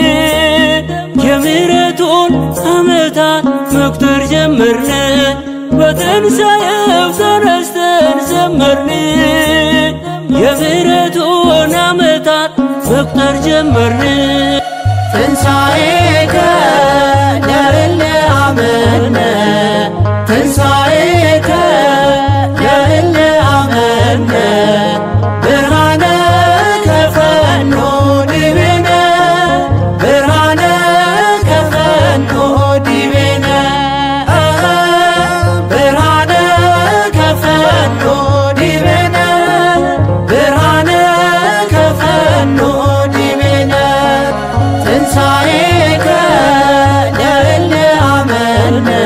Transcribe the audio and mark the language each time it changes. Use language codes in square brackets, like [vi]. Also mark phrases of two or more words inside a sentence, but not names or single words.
[am] የምሕረቱን ዓመታት መቁጠር ጀመርን በትንሣኤው ተነስተን ዘመርን የምሕረቱን ዓመታት መቁጠር ጀመርን [gez] ትንሣኤከ ለእለ አመነ ትንሣኤከ ለእለ አመነ ብርሃነ ከፈኖ ዲቤነ ብርሃነ ከፈኖ ዲቤነ ብርሃነ ከፈኖ ዲቤነ ብርሃነ ከፈኖ ዲቤነ ትንሣኤከ ለእለ አመነ